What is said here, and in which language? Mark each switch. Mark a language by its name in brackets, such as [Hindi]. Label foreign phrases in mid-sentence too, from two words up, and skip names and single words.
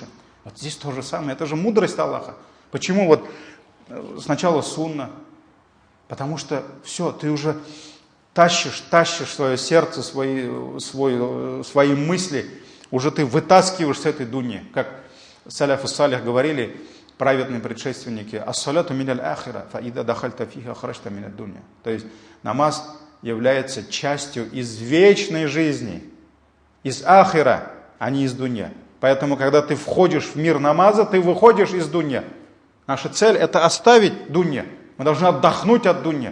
[Russian] Вот здесь то же самое, это же мудрость Аллаха. Почему вот сначала сунна? Потому что все, ты уже тащишь свое сердце, свои мысли, уже ты вытаскиваешь с этой дуни, как [Arabic] السلف الصالح [Russian] говорили, праведные предшественники, [Arabic] الصلاة من الآخرة، فإذا دخلت فيها خرجت من الدنيا. [Russian] То есть намаз является частью из вечной жизни, из ахира, а не из дунья. Поэтому, когда ты входишь в мир намаза, ты выходишь из дунья. Наша цель – это оставить дунья. Мы должны отдохнуть от дунья.